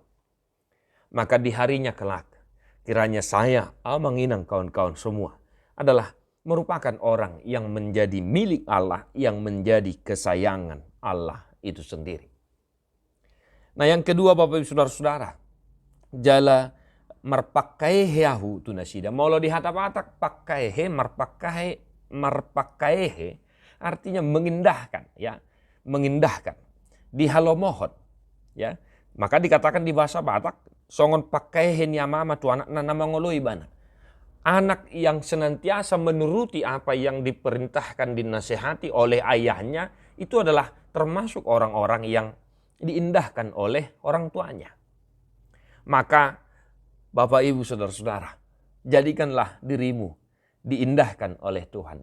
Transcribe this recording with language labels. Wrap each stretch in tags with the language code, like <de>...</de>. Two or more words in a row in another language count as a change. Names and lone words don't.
<id>Maka di harinya kelak, kiranya saya, Amanginang kawan-kawan semua, adalah merupakan orang yang menjadi milik Allah, yang menjadi kesayangan Allah itu sendiri. Nah, yang kedua Bapak Ibu Saudara-saudara,</id> <bbc>jala marpakaeheahu tu nasida. Maulo dihatak-hatak pakaehe, marpakaehe</bbc> <id>artinya mengindahkan, mengindahkan.</id> <bbc>Di halomohon,</bbc> <id>maka dikatakan di bahasa Batak,</id> <bbc>songon pakaehe ni ama tu anak na mangoloi bana.</bbc> <id>Anak yang senantiasa menuruti apa yang diperintahkan, dinasehati oleh ayahnya, itu adalah termasuk orang-orang yang diindahkan oleh orang tuanya. Maka Bapak Ibu Saudara-saudara, jadikanlah dirimu diindahkan oleh Tuhan.</id>